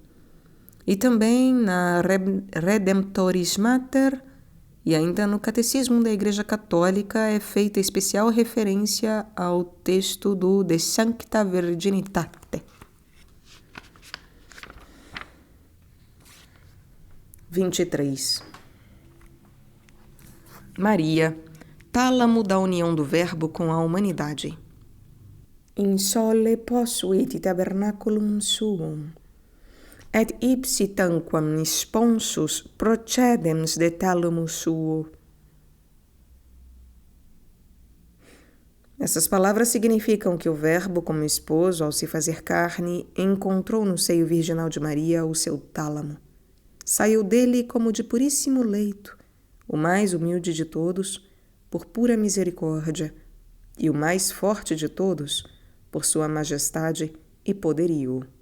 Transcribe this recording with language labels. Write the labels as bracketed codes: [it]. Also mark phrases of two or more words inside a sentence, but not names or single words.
[pt] E também na Redemptoris Mater, e ainda no Catecismo da Igreja Católica é feita especial referência ao texto do De Sancta Virginitate. 23. Maria, tálamo da união do Verbo com a humanidade. [la] In sole posuit tabernaculum suum, et ipsi tanquam sponsus procedens de tálamo suo. [pt] Essas palavras significam que o Verbo, como esposo, ao se fazer carne, encontrou no seio virginal de Maria o seu tálamo. Saiu dele como de puríssimo leito, o mais humilde de todos, por pura misericórdia, e o mais forte de todos, por sua majestade e poderio.